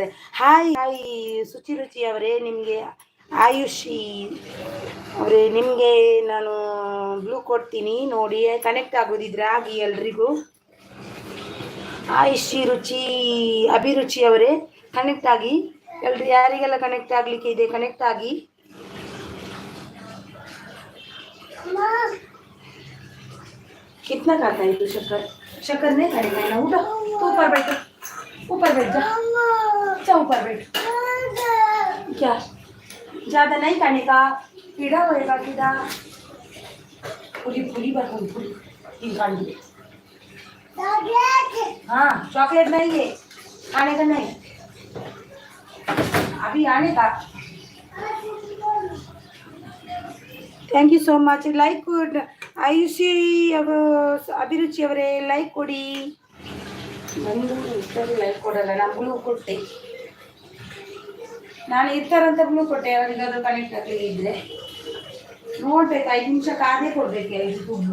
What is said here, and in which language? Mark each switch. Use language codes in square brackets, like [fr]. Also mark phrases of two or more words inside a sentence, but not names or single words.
[kn] ಹಾಯ್ ಹಾಯ್ ಶುಚಿ ರುಚಿ ಅವರೇ, ನಿಮಗೆ ಆಯುಷಿ ಅವರೇ ನಿಮಗೆ ನಾನು ಬ್ಲೂ ಕೊಡ್ತೀನಿ ನೋಡಿ. ಕನೆಕ್ಟ್ ಆಗೋದಿದ್ರೆ ಆಗಿ ಎಲ್ರಿಗೂ. ಆಯುಷಿ ರುಚಿ ಅಭಿರುಚಿ ಅವರೇ ಕನೆಕ್ಟ್ ಆಗಿ ಎಲ್ರಿ, ಯಾರಿಗೆಲ್ಲ ಕನೆಕ್ಟ್ ಆಗ್ಲಿಕ್ಕೆ ಇದೆ ಕನೆಕ್ಟ್ ಆಗಿ. [hi] कितना खाता है तू शक्कर? शक्कर नहीं खाएगा ना, उठो तू ऊपर बैठ, ऊपर बैठ जा, जा ऊपर बैठ. क्या ज्यादा नहीं खाने का, कीड़ा होएगा कीड़ा. पूरी पूरी बार पूरी तीन खानी. हाँ चॉकलेट नहीं है, खाने का नहीं, अभी आने का. [en] Thank you so much. [kn] ಲೈಕ್ ಆಯುಷಿ ಅಭಿರುಚಿ ಅವರೇ ಲೈಕ್ ಕೊಡಿ. ಬಂದು ಇಷ್ಟರು ಲೈಕ್ ಕೊಡಲ್ಲ, ನಾನು ಬ್ಲೂ ಕೊಟ್ಟೆ, ನಾನು ಇರ್ತಾರಂತ ಬ್ಲೂ ಕೊಟ್ಟೆ. ಅವರಿಗಾದ್ರು ಕನೆಕ್ಟ್ ಆಗಲಿ ಇದ್ರೆ ನೋಡ್ಬೇಕು, 5 ನಿಮಿಷ ಕಾದೇ ಕೊಡ್ಬೇಕು 5 ದುಡ್ಡು.